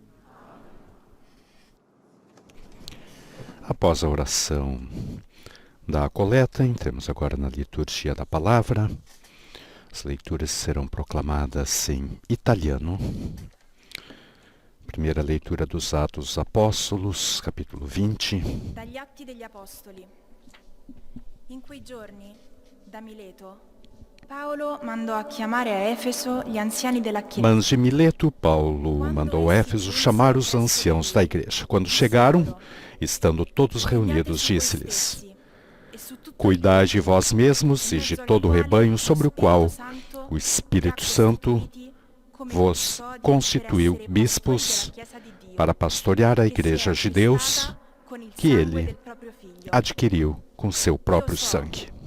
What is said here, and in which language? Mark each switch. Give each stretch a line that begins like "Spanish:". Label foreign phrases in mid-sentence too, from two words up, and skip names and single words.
Portuguese: Após a oração da coleta, entremos agora na liturgia da palavra. As leituras serão proclamadas em italiano. Primeira leitura dos Atos dos Apóstolos, capítulo 20.
Italian: Dagli Atti degli Apostoli. In quei giorni, da Mileto, Paolo mandò a chiamare a Efeso gli anziani della Chiesa.
Portuguese: Mas de Mileto, Paulo mandou a Éfeso chamar os anciãos da igreja. Quando chegaram, estando todos reunidos, disse-lhes: Cuidai de vós mesmos e de todo o rebanho sobre o qual o Espírito Santo vos constituiu bispos para pastorear a Igreja de Deus que ele adquiriu com seu próprio sangue.